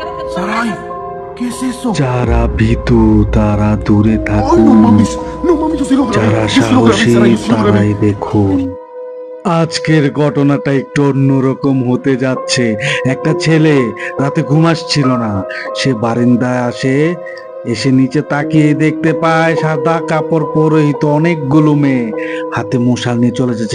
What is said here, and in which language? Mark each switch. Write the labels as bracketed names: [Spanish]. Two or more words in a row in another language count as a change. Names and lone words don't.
[Spanish] Sarai, ¿qué es eso? [Bangla] যারা ভীতু তারা দূরে [Spanish] Ay, no [Bangla] থাকুন, [Spanish] mames, no mames, yo sí lo grabé, [Bangla] যারা [Spanish] yo sí lo grabé, [Bangla] সাহসী [Spanish] Sarai, yo sí lo grabé. [Bangla] তারাই দেখুন। আজকের ঘটনাটা একটু অন্যরকম হতে যাচ্ছে। একটা ছেলে রাতে ঘুম আসছিল না, সে বারান্দায় এসে নিচে তাকিয়ে দেখতে পায় সাদা কাপড় পরিহিত অনেকগুলো মেয়ে হাতে মশাল নিয়ে চলে যাচ্ছে।